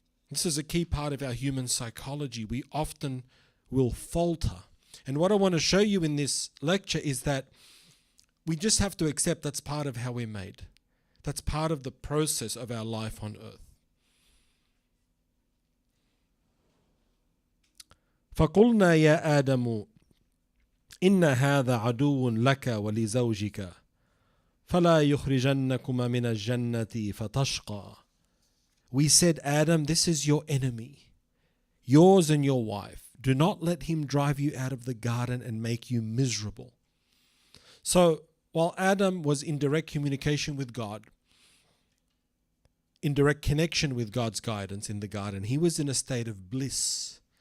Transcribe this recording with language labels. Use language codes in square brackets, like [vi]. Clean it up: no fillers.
[en] This is a key part of our human psychology. We often will falter. And what I want to show you in this lecture is that we just have to accept that's part of how we're made. That's part of the process of our life on earth. [ar] فقلنا يا آدم إن هذا عدو لك ولزوجك فلا يخرجنكما من الجنة فتشقى. [en] We said, Adam, this is your enemy, yours and your wife. Do not let him drive you out of the garden and make you miserable. So while Adam was in direct communication with God, in direct connection with God's guidance in the garden, he was in a state of bliss.